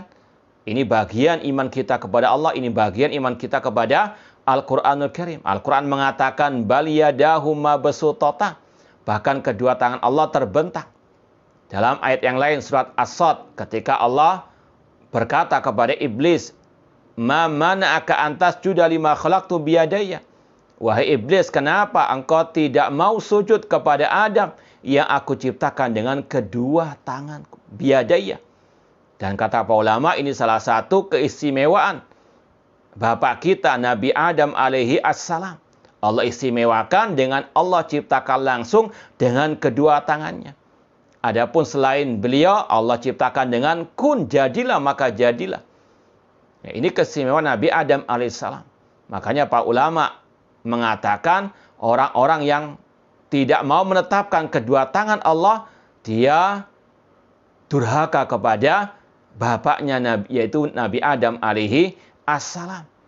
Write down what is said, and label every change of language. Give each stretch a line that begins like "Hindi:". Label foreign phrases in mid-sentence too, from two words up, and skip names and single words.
Indonesian: Ini bagian iman kita kepada Allah, ini bagian iman kita kepada Al-Qur'anul Karim. Al-Qur'an mengatakan
Arabic: بل يداه مبسوطتان,
Indonesian: bahkan kedua tangan Allah terbentang. Dalam ayat yang lain surat As-Sad, ketika Allah berkata kepada iblis,
Arabic: "ما منعك أن تسجد لما خلقت بيدي?"
Indonesian: Wahai iblis, kenapa engkau tidak mau sujud kepada Adam yang aku ciptakan dengan kedua tanganku, biyadaya? Dan kata para ulama, ini salah satu keistimewaan Bapak kita Nabi Adam
Arabic: عليه السلام.
Indonesian: Allah istimewakan dengan Allah ciptakan langsung dengan kedua tangannya. Adapun selain beliau, Allah ciptakan dengan kun, jadilah maka jadilah. Ya, ini keistimewaan Nabi Adam alaihissalam. Makanya para ulama mengatakan orang-orang yang tidak mau menetapkan kedua tangan Allah, dia durhaka kepada bapaknya, yaitu Nabi Adam
Arabic: عليه السلام.